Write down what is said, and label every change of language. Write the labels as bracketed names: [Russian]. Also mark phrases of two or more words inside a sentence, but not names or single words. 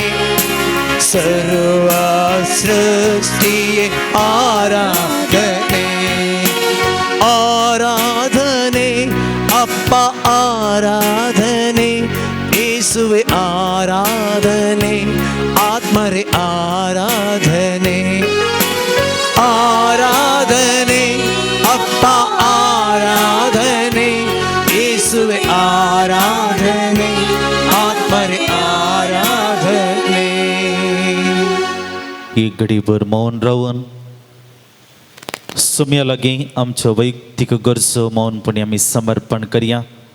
[Kannada] ಸರ್ವ ಸೃಷ್ಟಿಯೇ ಆರಾಧನೆ ಆರಾಧನೆ ಅಪ್ಪ ಆರಾಧನೆ ಯೇಸುವೇ ಆರಾಧನೆ ಆತ್ಮರೇ ಆರಾಧನೆ ಆರಾಧನೆ ಅಪ್ಪ ಆರಾಧನೆ ಯೇಸುವೇ ಆರಾಧನೆ ಆತ್ಮರೇ ಆರಾಧನೆ. [Konkani] एक घडीभर मौन रावन सोम्या लागीं आमच्यो वैयक्तीक गरजो मौनपणी आमी समर्पण करया.